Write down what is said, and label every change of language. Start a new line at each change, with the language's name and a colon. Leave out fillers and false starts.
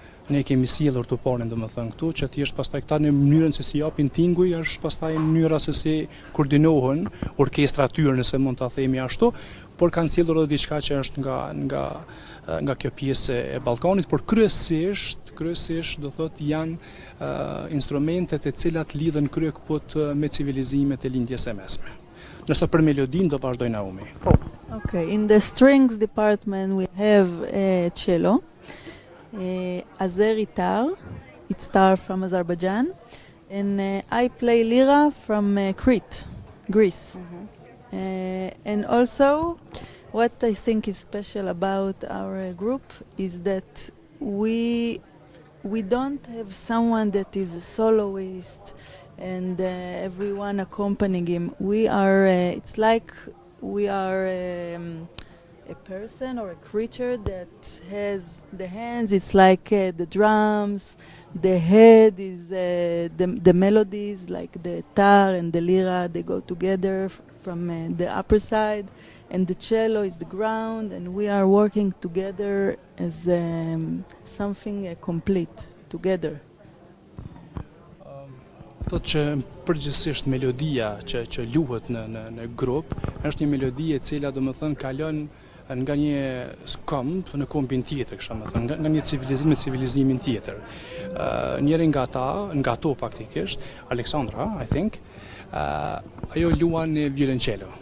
Albanian: Ne kemi sjellur tupanin domethënë këtu, që thjesht pastaj këta në mënyrën se si japin tinguj është pastaj mënyra se si koordinohen orkestra tyre, nëse mund ta themi ashtu, por kanë sjellur edhe diçka që është nga kjo pjesë e Ballkanit, por kryesisht do thotë janë instrumentet e cilat lidhen kryekëput me civilizimet e lindjes së mesme. Nëse për melodin do vazhdoj Naomi.
English: Okay, in the strings department we have cello, Azeri tar, it's tar from Azerbaijan, and I play lira from Crete, Greece. And also, what I think is special about our group is that we don't have someone that is a soloist and everyone accompanying him. We are, it's like we are a person or a creature that has the hands, it's like the drums, the head is the melodies, like the tar and the lira, they go together from the upper side, and the cello is the ground, and we are working together as something complete, together.
Albanian: Thotë që përgjithsisht melodia që luhet në grup është një melodi e cila domethënë kalon nga një këmbë në këmbin tjetër, kështu më thënë, nga një civilizim në civilizimin tjetër. Njëri nga ato faktikisht, Aleksandra,
English: I think,
Albanian: ajo luan violoncello.